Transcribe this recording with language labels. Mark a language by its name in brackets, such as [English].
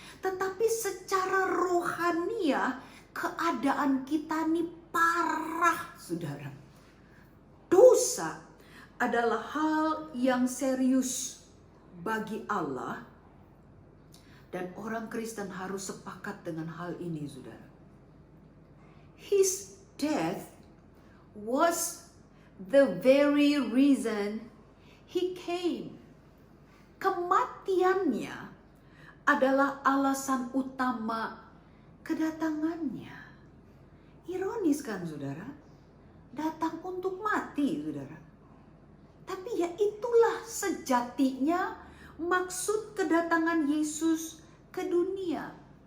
[Indonesian] Tetapi secara rohania keadaan kita ini parah, saudara. Dosa adalah hal yang serius bagi Allah. Dan orang Kristen harus sepakat dengan hal ini, saudara. [English] His death was the very reason he came. [Indonesian] Kematiannya adalah alasan utama kedatangannya. Ironis kan, saudara? Datang untuk mati, saudara. Tapi ya itulah sejatinya maksud kedatangan Yesus ke dunia.